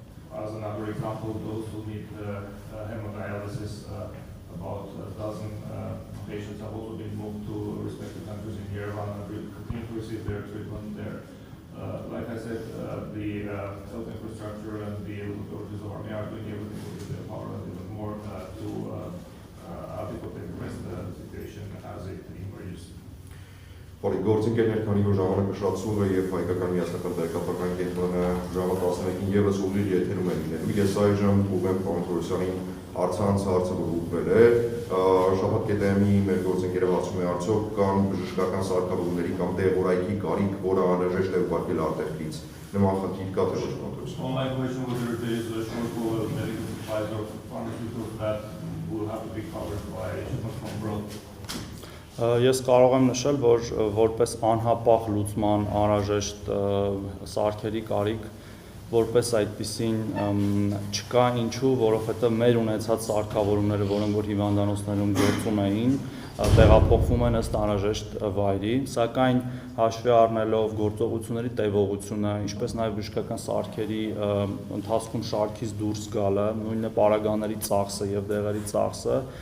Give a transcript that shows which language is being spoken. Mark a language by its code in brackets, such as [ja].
[en] As another example, those who need hemodialysis, about a dozen patients have also been moved to respective countries in Yerevan and continue to receive their treatment there. Like I said, the health infrastructure and the local authorities of Armenia are doing everything within their power and even more to adequately address the situation as it emerges. [hy] Բարի գործընկերներ, քանի որ ժամանակը շատացում է եւ հայկական միասնական տեղեկատվական կենտրոնը ժամը 11-ին եւս ուղիղ եթերում է լինելու։ Ես այժմ ուղեմ պարոն Թորոսյանին Արցանց հարցը որ ուղղվել է, շաբաթ կետեմի մեր գործընկերը հարցում է արդյոք կան բժշկական սարքավորումների կամ տեղորայքի կարիք, որը անհրաժեշտ է ուղարկել արտերկրից։ Նման խնդիր կա թե ոչ պարոն Թորոսյան։ [en] On my question whether there is a shortfall of medical supplies or pharmaceuticals that will have to be covered by shipments from abroad. [hy] Ես կարող եմ նշել, որ որպես անհապաղ լուծման անհրաժեշտ սարքերի կարիք որպես այդպիսին չկա, ինչու, որովհետև մեր ունեցած սարքավորումները, որոնք որ հիվանդանոցներում գործում էին, տեղափոխվում են ըստ անհրաժեշտ վայրի, սակայն հաշվի առնելով գործողությունների տևողությունը, ինչպես նաև բժշկական սարքերի ընթացքում շարքից դուրս գալը, նույնը պարագաների ծախսը եւ դեղերի ծախսը,